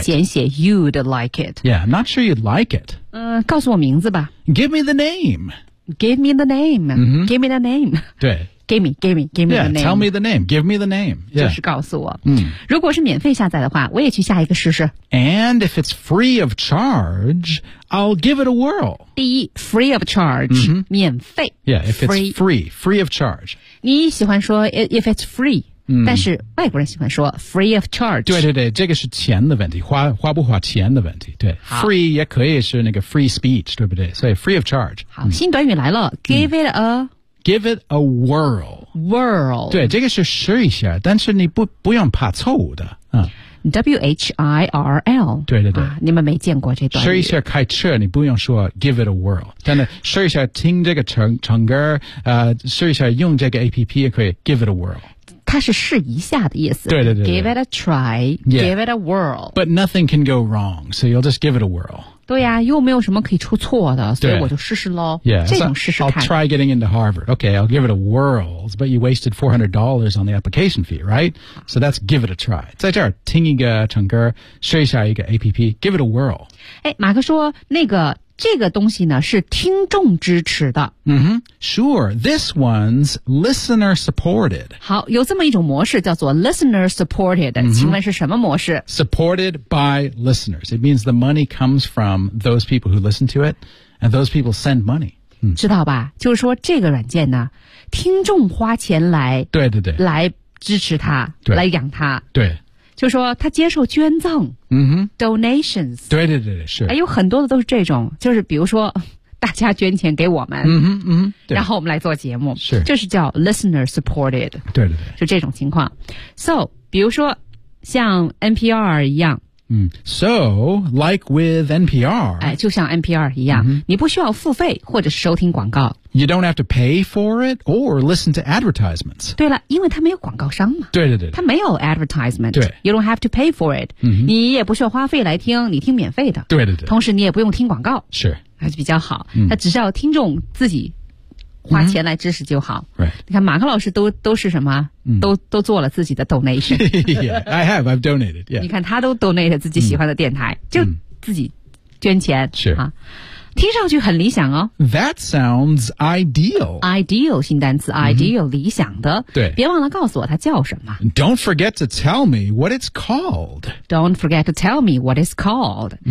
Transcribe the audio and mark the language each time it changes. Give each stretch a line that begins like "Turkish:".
Chinese: 简写
English: you'd like it. Yeah, I'm not sure you'd like it.
Chinese: 告诉我名字吧。
English: Give me the name. Give me the name.、 Mm-hmm. Give me the name.
Chinese: 对。
English: Give me yeah, the name. Yeah, tell me the name. Give me the name.、Yeah.
Chinese: 就是告诉我。如果是免费下载的话我也去下一个试试。
English: And if it's free of charge, I'll give it a whirl.
Chinese: 第一
English: free of charge,、 mm-hmm.
Chinese: 免费。
English: Yeah, if it's free of charge.
Chinese: 你喜欢说
English: if it's free,、
Chinese: 但是外国人喜欢说
English: free of charge.
Chinese: 对对对这个是钱的问题 花不花钱的问题。对 free 也可以是那个 free speech, 对不对所以
English: free of charge.
Chinese: 好、新短语来了
English: give it a... Give it a whirl. Whirl.
Chinese: 对这个是试一下但是你不用怕错误的。
English: W-H-I-R-L.
Chinese: 对对对、啊。你们没见过这段语。试一下开车你不用说
English: give it a whirl.
Chinese: 真的试一下听这个 唱歌、试一下用这个 APP 也可以 give it a whirl. 它是试一下的意思。对对 对, 对。
English: Give it a try,、 yeah. give it a whirl. But nothing can go wrong, so you'll just give it a whirl.
Chinese: 对呀、又没有什么可以出错的所以我就试试咯 yeah, 这种试试看
English: I'll try getting into Harvard Okay, I'll give it a whirl But you wasted $400 on the application fee, right? So that's give it a try
Chinese: 在这儿听一个唱歌试一下一个
English: APP Give it a whirl
Chinese: 马克说那个这个东西呢是听众支持的、
English: mm-hmm. Sure, this one's listener supported
Chinese: 好有这么一种模式叫做
English: listener supported、
Chinese: mm-hmm. 请问是什么模式
English: Supported by listeners It means the money comes from those people who listen to it And those people send money、
Chinese: 知道吧就是说这个软件呢听众花钱来对对对来支持它对来养它对就说他接受捐赠、 mm-hmm.
English: donations
Chinese: 对对对是、有很多的都是这种就是比如说大家捐钱给我们、对然后我们来做节目是就是叫 listener supported 对对对就这种情况 So 比如说像 NPR 一样
English: So, like with NPR,
Chinese: 就像 NPR 一样、你不需要付费或者是收听广告。
English: You don't have to pay for it or listen to advertisements.
Chinese: 对了，因为它没有广告商嘛。对对对。它没有 advertisement. 对。
English: You don't have to pay for it.、
Chinese: 你也不需要花费来听，你听免费的。对对对。同时你也不用听广告。是。还是比较好。它只需要听众自己花钱来支持就好。
English: Right.
Chinese: 你看马克老师都是什么都做了自己的 donation.
English: yeah, I have, I've donated, yeah.
Chinese: 你看他都 donate 自己喜欢的电台就自己捐钱。是、啊。听上去很理想哦。
English: That sounds ideal.
Chinese: Ideal, 新单词 ideal,、理想的。对。别忘了告诉我它叫什么。
English: Don't forget to tell me what it's called. Don't forget to tell me what it's called.、